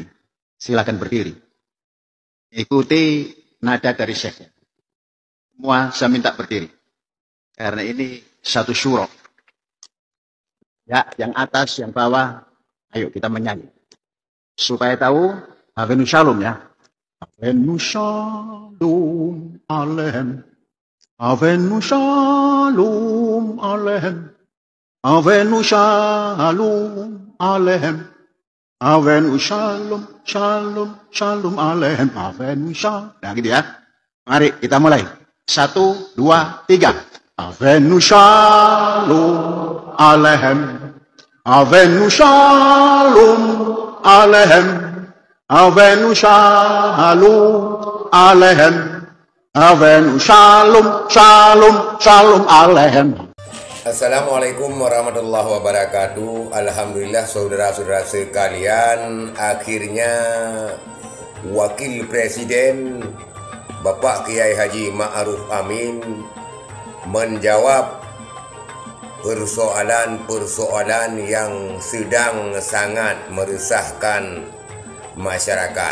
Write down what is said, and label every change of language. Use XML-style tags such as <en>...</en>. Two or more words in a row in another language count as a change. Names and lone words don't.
<id>Silakan berdiri. Ikuti nada dari Syekh. Semua saya minta berdiri. Karena ini satu syuro. Ya, yang atas, yang bawah, ayo kita menyanyi. Supaya tahu,</id> <he>הבאנו שלום</he> <id>ya.</id> <he>הבאנו שלום עליכם. הבאנו שלום עליכם. הבאנו שלום עליכם. הבאנו שלום, שלום, שלום עליכם. הבאנו שלום.</he> <id>Nah gitu ya. Mari kita mulai. 1, 2, 3.</id> <he>הבאנו שלום עליכם. הבאנו שלום עליכם. הבאנו שלום עליכם. הבאנו שלום, שלום, שלום עליכם.</he> <ar>السلام عليكم ورحمة الله وبركاته.</ar> <id>Alhamdulillah saudara-saudara sekalian, akhirnya Wakil Presiden Bapak Kiai Haji Ma'ruf Amin menjawab persoalan-persoalan yang sedang sangat meresahkan masyarakat.</id>